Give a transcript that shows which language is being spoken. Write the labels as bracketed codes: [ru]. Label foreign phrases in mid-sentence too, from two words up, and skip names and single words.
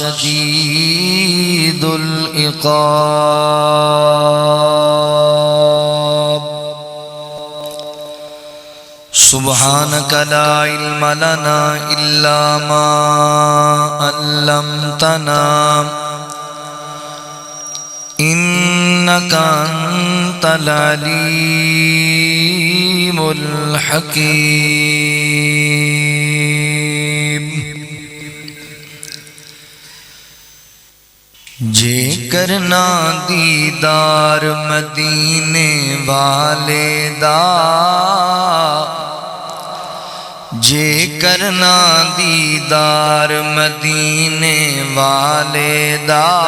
[ar] شديد العقاب سبحانك لا علم لنا إلا ما علمتنا إنك أنت العليم [pa] الحكيم جے کرنا دیدار مدینے والے دا جے کرنا دیدار مدینے والے دا